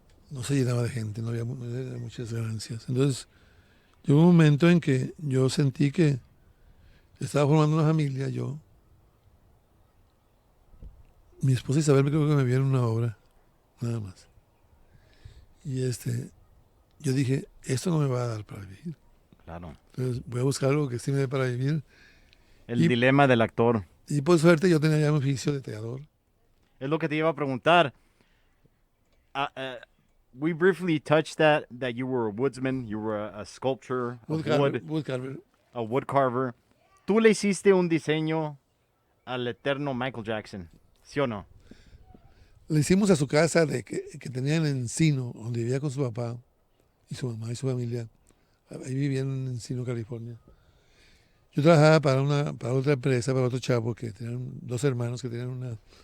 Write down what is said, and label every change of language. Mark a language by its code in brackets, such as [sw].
[es] No se llenaba de gente, no había muchas ganancias. Entonces, llegó un momento en que yo sentí que estaba formando una familia, mi esposa Isabel creo que me vieron una obra, nada más. Y yo dije, esto no me va a dar para vivir. Claro. Entonces voy a buscar algo que sí me dé para vivir. El dilema del actor. Y por suerte yo tenía ya un oficio de teador. Es lo que te iba a preguntar. [en] We briefly touched that you were a woodsman, you were a sculptor, Woodcarver. a wood carver. [es] Tú le hiciste un diseño al eterno Michael Jackson, ¿sí o no? Le hicimos a su casa que tenía en Encino, donde vivía con su papá y su mamá y su familia. Ahí vivían en Encino, California. Yo trabajaba para otra empresa, para otro chavo, que tenían dos hermanos que tenían